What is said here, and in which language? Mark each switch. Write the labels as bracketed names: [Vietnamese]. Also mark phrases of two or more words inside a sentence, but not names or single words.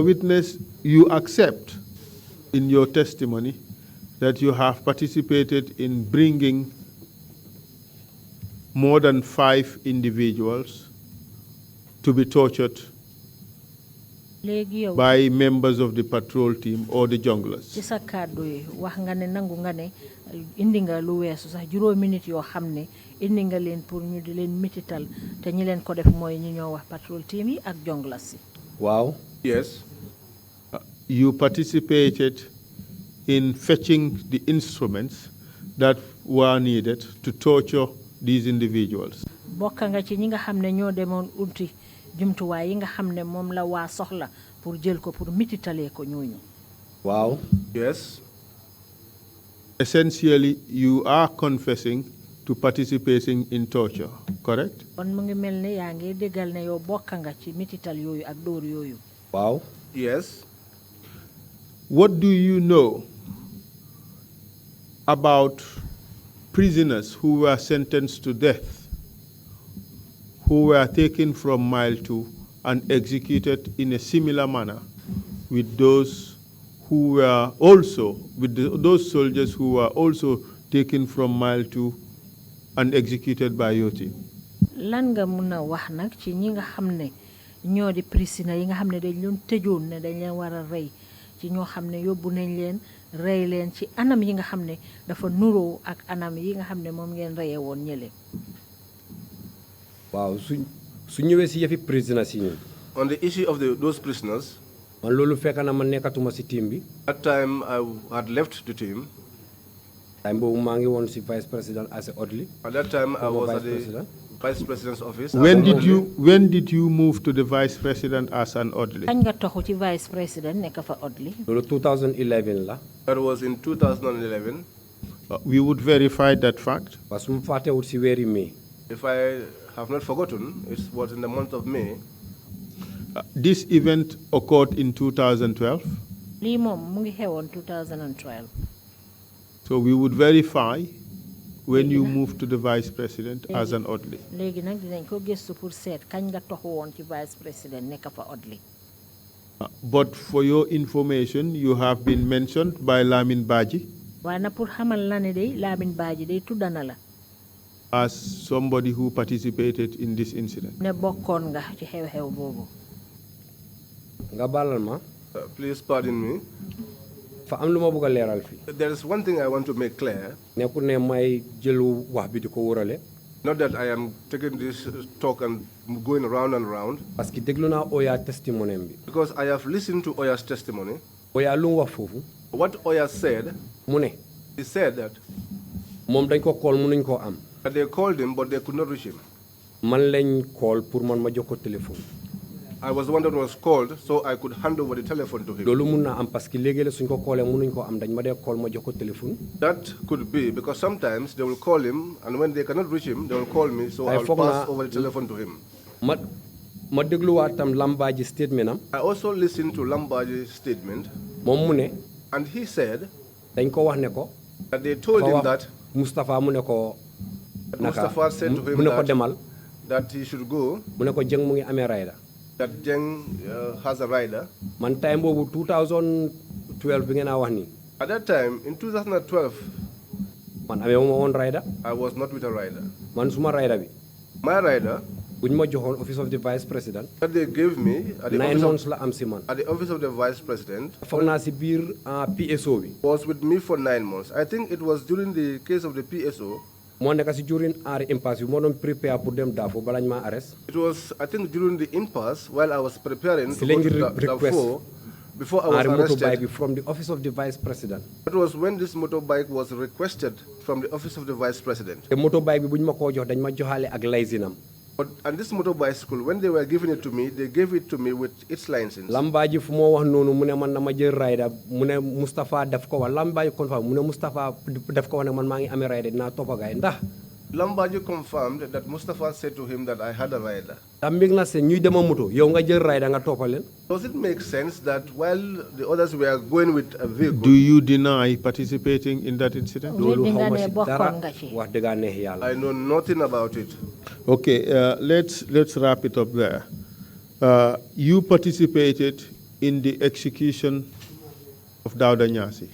[English] Witness, you accept in your testimony that you have participated in bringing more than 5 individuals to be tortured by members of the patrol team or the junglers. [Wolof] indi nga lu weesu sax juróomi nit yoo xam ne indi nga leen pour ñu di leen mitital te ñi leen ko def mooy ñi ñoo wax [English] patrol team [Wolof] yi ak jonglas yi. [English] Wow. Yes. You participated in fetching the instruments that were needed to torture these individuals. [Wolof] bokk nga ci ñi nga xam ne ñoo demoon unti jumtuwaay yi nga xam ne moom la waa soxla pour jël ko pour mititalee ko ñooñu. [English] Wow. Yes. Essentially, you are confessing to participating in torture, correct? Wow. Yes. What do you know about prisoners who were sentenced to death, who were taken from Mile 2 and executed in a similar manner with those who were also, those soldiers who were also taken from Mile 2 and executed by your team? [Wolof] Lan nga mëna wax nak ci ñi nga xamne ñoo di prisoner yi nga xamne dañ leen tëjoon ne dañ leen wara rey ci ñoo xamne yóbbu nañ leen rey leen ci anam yi nga xamne dafa nuro ak anam yi nga xamne moom ngeen reyee woon ñële. Waaw su ñëwee ci yëfi prisoners yi. [English] On the issue of those prisoners, [Wolof] man lolu fekk na man nekkatuma ci team bi. [English] That time I had left the team. [Wolof] Time boobu maa ngi woon ci [English] vice president as a orderly. At that time I was at the vice president's office. When did you move to the vice president as an orderly? [Wolof] Kañ nga toxu ci [English] vice president [Wolof] nekk fa orderly? Lolu 2011 la. [English] That was in 2011. We would verify that fact. [French] Parce que [Wolof] mu faté wut ci wéri mai. [English] If I have not forgotten, it was in the month of May. This event occurred in 2012. [Wolof] Li mom mu ngi xewoon 2012. [English] So we would verify when you moved to the vice president as an orderly. [Wolof] Légui nak dinañ ko gëstu pour seet kañ nga toxu woon ci [English] vice president [Wolof] nekk fa orderly. [English] But for your information, you have been mentioned by Lamin Baji. [Wolof] Waaye na pour xamal la ne day Lamin Baji day tuddana la. [English] As somebody who participated in this incident. [Wolof] Ne bokkoon nga ci xew-xew boobu. Nga balal ma. [English] Please pardon me. [Wolof] Fa am lu ma bëgg leeral fi. [English] There is one thing I want to make clear. [Wolof] Nekkul ne may jëlu wax bi di ko wërale. [English] Not that I am taking this talk and going round and round. [French] Parce que [Wolof] déglu naa Oya testimony bi. [English] Because I have listened to Oya's testimony. [Wolof] Oya lu mu wax foofu. [English] What Oya said, [Wolof] mu ne. [English] he said that [Wolof] moom dañ ko call mënuñ koo am. [English] that they called him, but they could not reach him. [Wolof] Man lañ call pour man ma jox ko téléphone. [English] I was the one that was called, so I could hand over the telephone to him. [Wolof] loolu mun naa am [French] parce que [Wolof] léegi-léeg suñ ko callee mënuñ koo am dañ ma dee call ma jox ko téléphone. [English] That could be because sometimes they will call him, and when they cannot reach him, they will call me, so I'll pass over the telephone to him. [Wolof] Ma dégluwaat tam Lambaaji statement am. [English] I also listened to Lambaaji's statement. [Wolof] moom mu ne. [English] And he said [Wolof] dañ ko wax ne ko. [English] that they told him that [Wolof] Mustafa mu ne ko. [English] Mustafa said to him that he should go. [Wolof] mu ne ko Jeng mu ngi amee rider. [English] That Jeng has a rider. [Wolof] Man time boobu 2012 bi ngeen a wax nii. [English] At that time, in 2012, [Wolof] man amee ma woon rider. [English] I was not with a rider. [Wolof] Man suma rider bi. [English] My rider, [Wolof] buñ ma joxoon [English] office of the vice president. that they gave me at the [Wolof] 9 months la am si man. [English] at the office of the vice president. [Wolof] foog naa si biir PSO bi. [English] Was with me for 9 months. I think it was during the case of the PSO. [Wolof] moo nekk si [English] during our impasse [Wolof] bi moo doon prepare pour dem Darfur balañ ma arrest. [English] It was, I think, during the impasse while I was preparing to go to Darfur before I was arrested. Motorbike from the office of the vice president. It was when this motorbike was requested from the office of the vice president. [Wolof] te motorbike bi buñ ma koo jox dañ ma joxaale ak laysinam. [English] And this motorbicycle, when they were giving it to me, they gave it to me with its license. [Wolof] Lambaaji fu moo wax noonu mu ne man na ma jël rider mu ne Moustapha def ko wax Lambaaji confirm mu ne Moustapha def ko wax ne man maa ngi amee rider dinaa toppa gaay ndax. [English] Lambaaji confirmed that Mustafa said to him that I had a rider. [Wolof] daa mbég na seen ñuy dema moto yow nga jël rider nga toppal leen. [English] Does it make sense that while the others were going with a vehicle? Do you deny participating in that incident? [Wolof] loolu xaw ma si dara wax dëgg neex yàlla. [English] I know nothing about it. Okay, let's wrap it up there. You participated in the execution of Dawda Nyasi.